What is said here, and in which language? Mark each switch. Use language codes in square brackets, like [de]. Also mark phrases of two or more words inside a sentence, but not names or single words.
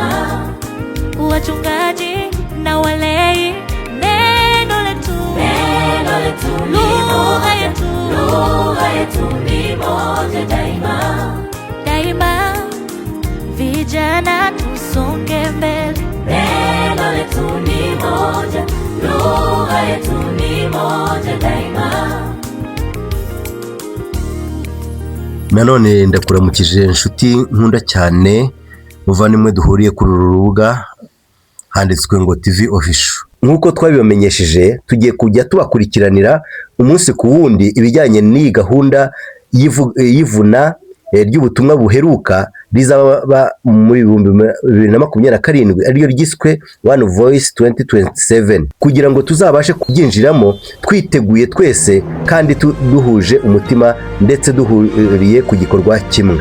[sw] Wachungaji na walei, neno letu lugha yetu ni moja daima. Vijana tusonge mbele, neno letu ni moja, lugha yetu ni moja daima. [rw] Nanone ndakuramukije inshuti nkunda cyane, muvandimwe duhuriye kuri uru rubuga handitswe ngo TV Official. Nkuko twabibamenyesheje, tugiye kujya tubakurikiranira umunsi ku wundi ibijyanye n'iyi gahunda y'ivuna ry'ubutumwa buheruka rizaba muri 2027 ariryo ryiswe One Voice 2027 kugira ngo tuzabashe kubyinjiramo twiteguye twese kandi duhuje umutima ndetse duhuriye ku gikorwa kimwe.